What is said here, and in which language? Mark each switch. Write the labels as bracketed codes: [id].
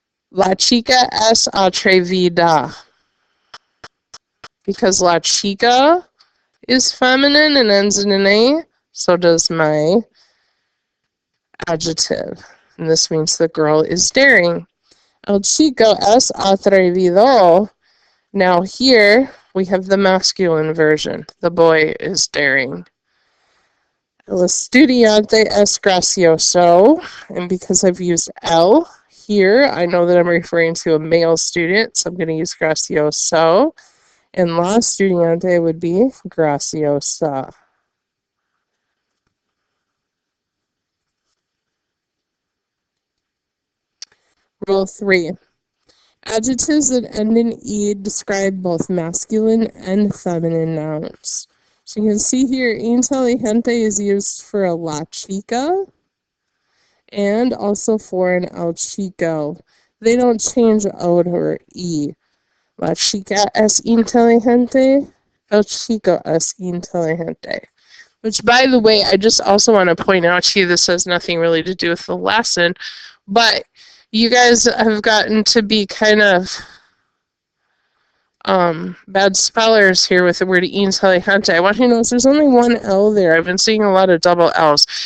[es] La chica es atrevida. [en] Because [es] la chica [en] is feminine and ends in an A, so does my adjective. And this means the girl is daring. [es] El chico es atrevido. [en] Now here we have the masculine version. The boy is daring. [es] El estudiante es gracioso. [en] And because I've used el here, I know that I'm referring to a male student, so I'm going to use gracioso. And [es] la estudiante [en] would be [es] graciosa. [en] Rule 3. Adjectives that end in E describe both masculine and feminine nouns. So you can see here, inteligente is used for [es] a la chica [en] and also for an [es] el chico. [en] They don't change O to E. [es] La chica es inteligente, el chico es inteligente. [en] Which, by the way, I just also want to point out to you, this has nothing really to do with the lesson, but you guys have gotten to be kind of bad spellers here with the word inteligente. I want you to notice there's only one L there. I've been seeing a lot of double L's.